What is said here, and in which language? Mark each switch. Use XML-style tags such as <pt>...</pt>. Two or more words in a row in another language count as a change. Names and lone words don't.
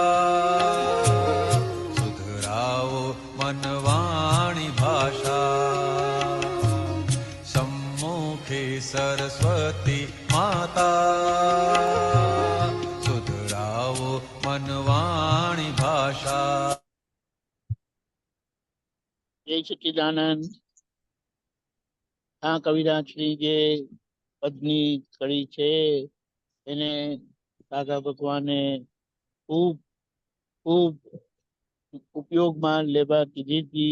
<gu>સુધરાઓ મનવાણી ભાષા સમ્મુખી સરસ્વતી માતા સુધરાઓ મનવાણી ભાષા। જય સચ્ચિદાનંદ. આ કવિરાજની જે પદની કડી છે એને દાદા ભગવાને ખૂબ ખૂબ ઉપયોગમાં લેવા કીધી હતી.</gu>